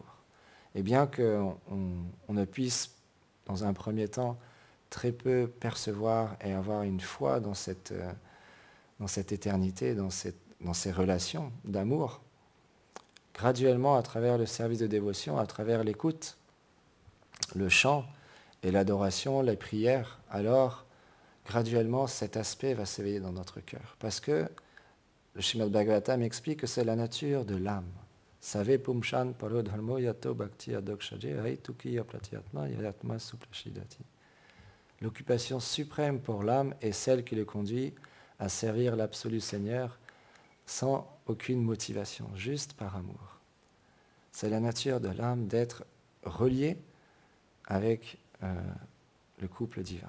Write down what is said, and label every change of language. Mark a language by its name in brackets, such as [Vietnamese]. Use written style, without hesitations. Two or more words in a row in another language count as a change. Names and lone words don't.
[French] Et bien qu'on ne puisse, dans un premier temps, très peu percevoir et avoir une foi dans cette éternité, dans ces relations d'amour, graduellement, à travers le service de dévotion, à travers l'écoute, le chant et l'adoration, les prières, alors, graduellement, cet aspect va s'éveiller dans notre cœur. Parce que le Srimad Bhagavatam explique que c'est la nature de l'âme. [Sanskrit] Save pumshan parodharmo yato bhakti adokshaje haituki apratyatma yatma suplashidati. [French] L'occupation suprême pour l'âme est celle qui le conduit à servir l'absolu Seigneur sans aucune motivation, juste par amour. C'est la nature de l'âme d'être reliée avec le couple divin.